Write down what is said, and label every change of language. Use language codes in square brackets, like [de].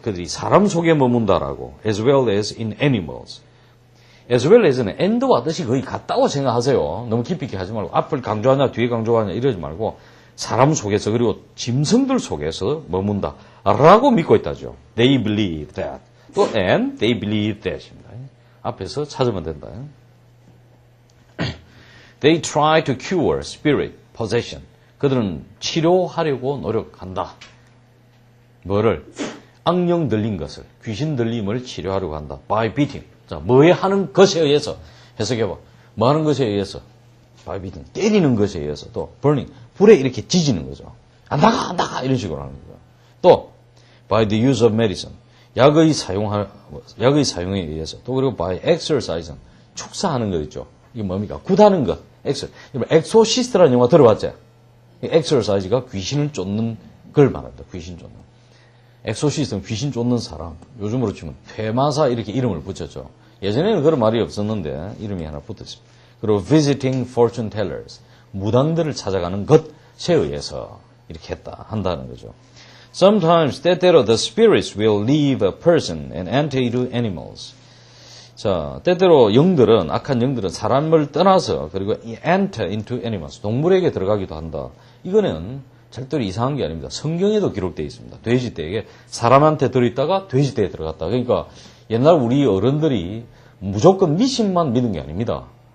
[ko] 그들이 사람 속에 머문다라고. [en] as well as in animals. [ko] as well as는 and와 뜻이 거의 같다고 생각하세요. 너무 깊이 있게 하지 말고 앞을 강조하냐 뒤에 강조하냐 이러지 말고 사람 속에서 그리고 짐승들 속에서 머문다 라고 믿고 있다죠. [en] They believe that. 또 and they believe that입니다. [ko] 앞에서 찾으면 된다. [en] They try to cure spirit possession. [ko] 그들은 치료하려고 노력한다. 뭐를? 악령 들린 것을, 귀신 들림을 치료하려고 한다. [en] By beating. [ko] 자, 뭐에 하는 것에 의해서 해석해봐. 뭐 하는 것에 의해서? [en] By beating. [ko] 때리는 것에 의해서. 또 [en] burning. [ko] 불에 이렇게 지지는 거죠. 안 나가 이런 식으로 하는 거죠. [en] 또 by the use of medicine. [ko] 약의 사용에 의해서. 또 그리고 [en] by exercise. [ko] 축사하는 것 있죠. 이게 뭡니까? 굿하는 것. 엑소시스트라는 영화 들어봤죠? exercise가 귀신을 쫓는 걸 말합니다. 귀신 쫓는. 엑소시스트는 귀신 쫓는 사람. 요즘으로 치면 퇴마사 이렇게 이름을 붙였죠. 예전에는 그런 말이 없었는데 이름이 하나 붙었습니다. [en] 그리고 visiting fortune tellers. [ko] 무당들을 찾아가는 것에 의해서 이렇게 한다는 거죠. [en] Sometimes, [ko] 때때로 [en] the spirits will leave a person and enter into animals. [ko] 자, 때때로 영들은, 악한 영들은 사람을 떠나서 그리고 [en] enter into animals, [ko] 동물에게 들어가기도 한다. 이거는 절대로 이상한 게 아닙니다. 성경에도 기록되어 있습니다. 돼지떼에게 사람한테 들어있다가 돼지떼에 들어갔다. 그러니까 옛날 우리 어른들이 무조건 미신만 믿은 게 아닙니다.